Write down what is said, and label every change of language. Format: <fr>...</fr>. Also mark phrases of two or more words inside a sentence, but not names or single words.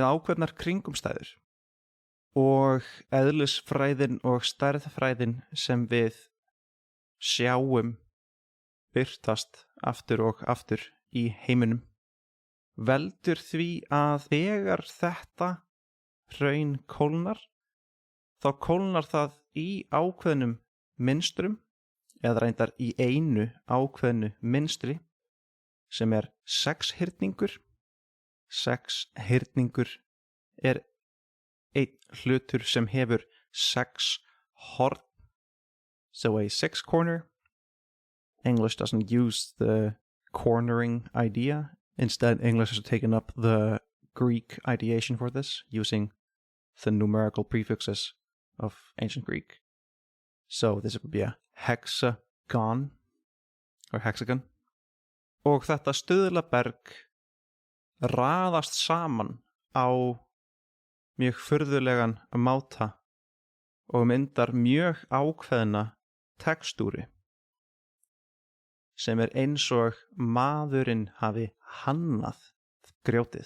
<is>ákveðnar kringumstæður og eðlisfræðin og stærðfræðin sem við sjáum birtast aftur og aftur í heiminum veldur því að þegar þetta hraun kólnar þá kólnar það í ákveðnum mynstrum eða reyndar í einu ákveðnu mynstri sem sexhyrningur. Sexhyrningur einn hlutur sem hefur 6 horn.</is> <en>So a 6 corner. English doesn't use the cornering idea. Instead, English has taken up the Greek ideation for this, using the numerical prefixes of ancient Greek. So this would be a hexagon, or hexagon.</en> <is>Og þetta stuðlaberg raðast saman á mjög furðulegan máta og myndar mjög ákveðna tekstúru sem eins og maðurinn hafi hannað grjótið.</is>